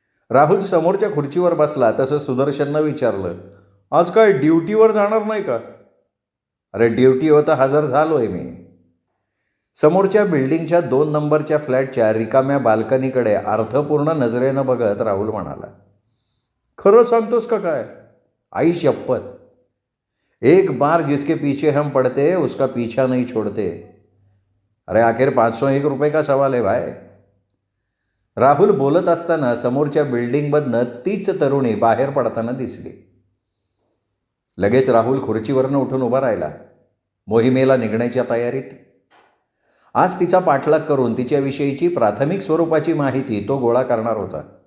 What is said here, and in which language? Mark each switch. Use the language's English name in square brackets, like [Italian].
[Marathi] राहुल समोरच्या खुर्चीवर बसला तसं सुदर्शननं विचारलं, आज काय ड्युटीवर जाणार नाही का? अरे ड्युटीवर तर हजर झालो आहे मी. समोरच्या बिल्डिंगच्या 2 नंबरच्या फ्लॅटच्या रिकाम्या बाल्कनीकडे अर्थपूर्ण नजरेनं बघत राहुल म्हणाला, खरं सांगतोस का काय? आई शपथ, [Hindi] एक बार जिसके पीछे हम पड़ते उसका पीछा नहीं छोड़ते. अरे आखिर 501 रुपये का सवाल है भाई. [Marathi] राहुल बोलत असताना समोरच्या बिल्डिंगमधनं तीच तरुणी बाहेर पडताना दिसली. लगेच राहुल खुर्चीवरनं उठून उभा राहिला. मोहिमेला निघण्याच्या तयारीत. आज तिचा पाठलाग करून तिच्याविषयीची प्राथमिक स्वरूपाची माहिती तो गोळा करणार होता.